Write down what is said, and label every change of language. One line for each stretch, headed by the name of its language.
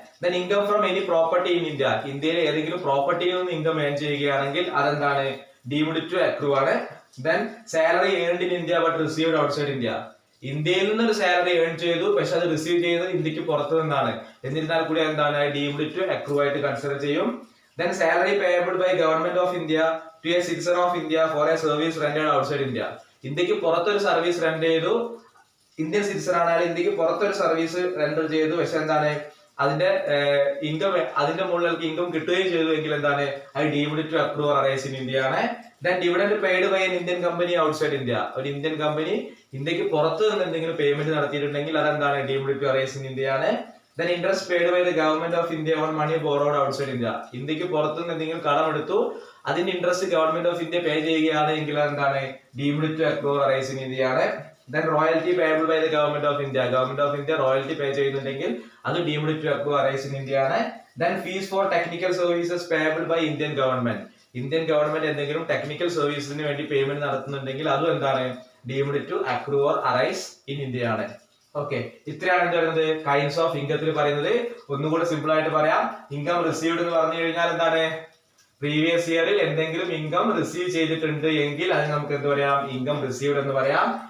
English: Then income from any property in India.
Malayalam: ഇന്ത്യയിലെ ഏതെങ്കിലും പ്രോപ്പർട്ടിയിൽ നിന്ന് ഇൻകം ഏൺ ചെയ്യുകയാണെങ്കിൽ അതെന്താണ് ഡീംഡ് ടു അക്രൂ ആണ്.
English: Then salary earned in India but received outside India.
Malayalam: ഇന്ത്യയിൽ നിന്ന് ഒരു സാലറി ഏൺ ചെയ്തു പക്ഷെ അത് റിസീവ് ചെയ്യുന്നത് ഇന്ത്യക്ക് പുറത്തു നിന്നാണ്, എന്നിരുന്നാൽ കൂടി എന്താണ് ഡീംഡ് ടു അക്രൂ ആയിട്ട് കൺസിഡർ ചെയ്യും.
English: Then salary payable by government of India to a citizen of India for a service rendered outside India.
Malayalam: ഇന്ത്യക്ക് പുറത്തൊരു സർവീസ് റെൻഡ് ചെയ്തു, ഇന്ത്യൻ സിറ്റിസൺ ആണ്, ഇന്ത്യക്ക് പുറത്തൊരു സർവീസ് റെൻഡർ ചെയ്തു, പക്ഷെ എന്താണ് അതിന്റെ ഇൻകം അതിന്റെ മുകളിൽ ഇൻകം കിട്ടുകയും ചെയ്തു എങ്കിൽ എന്താണ് അത്
English: deemed to accrue or arise in India
Malayalam: ആണ്.
English: Then dividend paid by an Indian company outside India.
Malayalam: ഒരു ഇന്ത്യൻ കമ്പനി ഇന്ത്യക്ക് പുറത്ത് നിന്ന് എന്തെങ്കിലും പേയ്മെന്റ് നടത്തിയിട്ടുണ്ടെങ്കിൽ അതെന്താണ് deemed to arise in India ആണ്.
English: Then interest paid by the government of India on money borrowed outside India.
Malayalam: ഇന്ത്യക്ക് പുറത്തുനിന്ന് എന്തെങ്കിലും കടം എടുത്തു, അതിന്റെ ഇൻട്രസ്റ്റ് ഗവൺമെന്റ് ഓഫ് ഇന്ത്യ പേ ചെയ്യുകയാണ് എങ്കിൽ എന്താണ്
English: deemed to accrue or arise in India
Malayalam: ആണ്.
English: Then royalty payable by the government of India. Government of India royalty pay
Malayalam: ചെയ്യുന്നുണ്ടെങ്കിൽ അത്
English: Deemed to accrue arise in India ആണ്. Then fees for technical services payable by Indian government.
Malayalam: Indian government എന്തെങ്കിലും technical സർവീസിന് വേണ്ടി payment നടത്തുന്നുണ്ടെങ്കിൽ അതും എന്താണ്
English: deemed to accrue or arise in India
Malayalam: ആണ്. Okay, ഇത്രയാണ് എന്ത് പറയുന്നത് കൈൻഡ്സ് ഓഫ് ഇൻകത്തിൽ പറയുന്നത്. ഒന്നുകൂടെ സിമ്പിൾ ആയിട്ട് പറയാം. ഇൻകം റിസീവ്ഡ് എന്ന് പറഞ്ഞു കഴിഞ്ഞാൽ എന്താണ് പ്രീവിയസ് ഇയറിൽ എന്തെങ്കിലും ഇൻകം റിസീവ് ചെയ്തിട്ടുണ്ട് എങ്കിൽ അതിന് നമുക്ക് എന്ത് പറയാം ഇൻകം റിസീവ്ഡ് എന്ന് പറയാം.